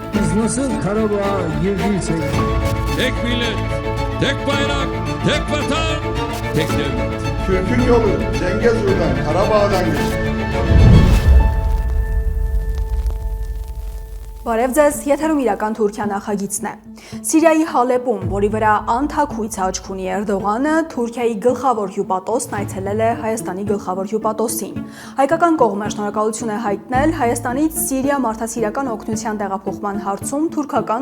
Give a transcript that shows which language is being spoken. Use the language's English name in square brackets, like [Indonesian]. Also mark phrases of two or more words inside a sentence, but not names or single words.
[Turkish] Biz nasıl Karabağ'a girdiysek... Tek millet, tek bayrak, tek vatan, tek devlet. Türk'ün yolu Zengezur'dan, Karabağ'dan geçti. [Armenian] Բարև ձեզ, եթերում իրական Թուրքիա նախագիծն է։ Սիրիայի Հալեպում, որի վրա անթաքույց աչք ունի Էրդողանը, Թուրքիայի գլխավոր հյուպատոսն այցելել է Հայաստանի գլխավոր հյուպատոսին։ Հայկական կողմը շնորհակալություն է հայտնել Հայաստանից Սիրիա մարդասիրական օգնության տեղափոխման հարցում թուրքական